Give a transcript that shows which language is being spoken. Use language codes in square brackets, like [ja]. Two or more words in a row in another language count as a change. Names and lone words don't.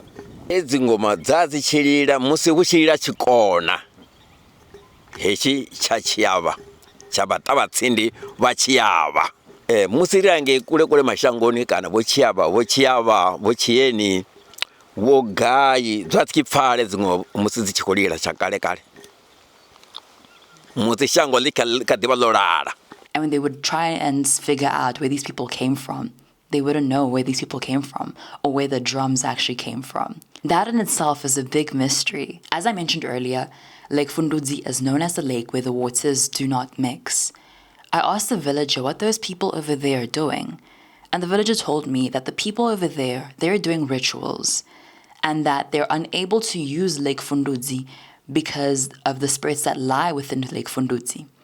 [ve] Hedzi ngoma dza dzi tshi lila musi hu tshi lila tshikona hetshi tsha Tshiavha tsha vhaṱavhatsindi vha Tshiavha. Musi ri angei kule kule mashangoni kana vho Tshiavha vho Tshieni wo gai zwa tshi pfale dziṅwe musi dzi tshi khou lila tsha kale kale musi shango ḽi kha ḓivha ḽo lala. [en] And when they would try and figure out where these people came from, they wouldn't know where these people came from or where the drums actually came from. That in itself is a big mystery. As I mentioned earlier, Lake Fundudzi is known as the lake where the waters do not mix. I asked the villager what those people over there are doing, and the villager told me that the people over there, they're doing rituals, and that they're unable to use Lake Fundudzi because of the spirits that lie within Lake Fundudzi.